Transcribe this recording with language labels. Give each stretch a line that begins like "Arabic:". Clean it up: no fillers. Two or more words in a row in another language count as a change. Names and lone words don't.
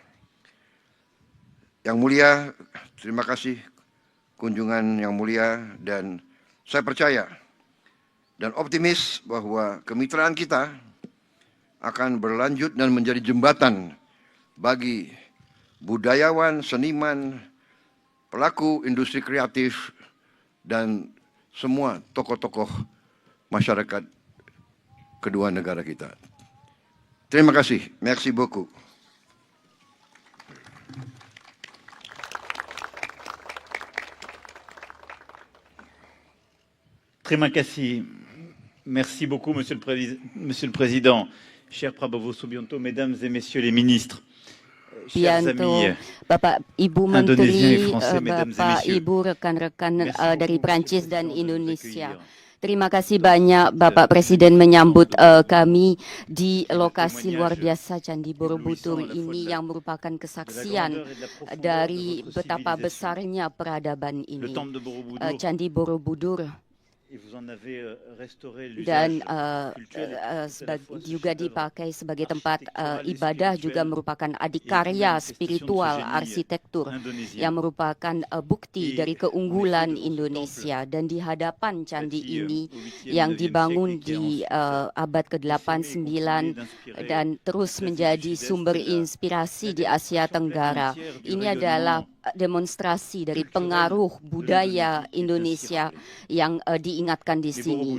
Indonesian: Yang mulia, terima kasih kunjungan yang mulia, dan saya percaya dan optimis bahwa kemitraan kita akan berlanjut dan menjadi jembatan bagi budayawan, seniman, pelaku industri kreatif, dan semua tokoh-tokoh masyarakat kedua negara kita. Terima kasih.
French: Merci beaucoup.
Indonesian: Terima kasih.
French: Merci beaucoup, Monsieur le Président. Cher Prabowo Subianto, Mesdames et Messieurs les ministres, chers amis
Indonesian: Bapak Ibu
French: Indonésiens et
Indonesian: Menteri,
French: Français, Mesdames et
Indonesian: Bapak
French: Messieurs.
Indonesian: Ibu rekan-rekan dari
French: beaucoup,
Indonesian: Prancis
French: Monsieur le
Indonesian: dan
French: Président, de nous
Indonesian: Indonesia.
French: accueillir.
Indonesian: Terima kasih banyak Bapak Presiden menyambut kami di lokasi luar biasa Candi Borobudur ini yang merupakan kesaksian dari betapa besarnya peradaban ini.
French: Le temple de Borobudur,
Indonesian: Candi Borobudur
French: et vous en avez restauré
Indonesian: dan
French: l'usage
Indonesian: juga dipakai sebagai tempat ibadah, juga merupakan adikarya spiritual arsitektur yang merupakan bukti dari keunggulan Indonesia. Dan di hadapan candi ini yang dibangun di abad ke-8, 9 dan terus menjadi sumber inspirasi di Asia Tenggara, ini adalah demonstrasi dari pengaruh budaya Indonesia yang diingatkan di sini.